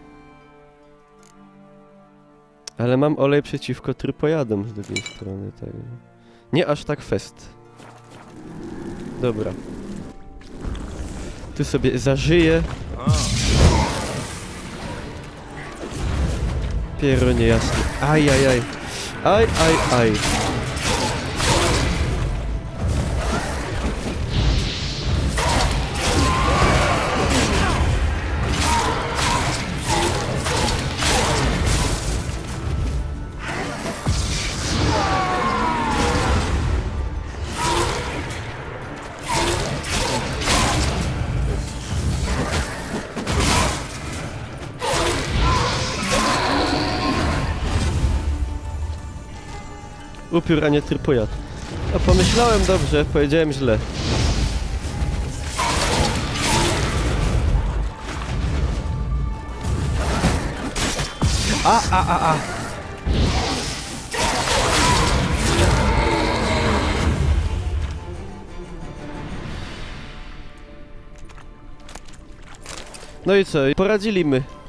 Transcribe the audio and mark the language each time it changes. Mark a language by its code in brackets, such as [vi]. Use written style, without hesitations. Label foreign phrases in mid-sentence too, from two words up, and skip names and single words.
[pl] Ale mam olej przeciwko trypojadom z drugiej strony, tak. Nie aż tak fest. Dobra. Tu sobie zażyję. Piero niejasny. Aj, aj, aj. Aj, aj, aj. Upiór, a nie trypojad. No pomyślałem dobrze, powiedziałem źle. A. No i co? Poradziliśmy.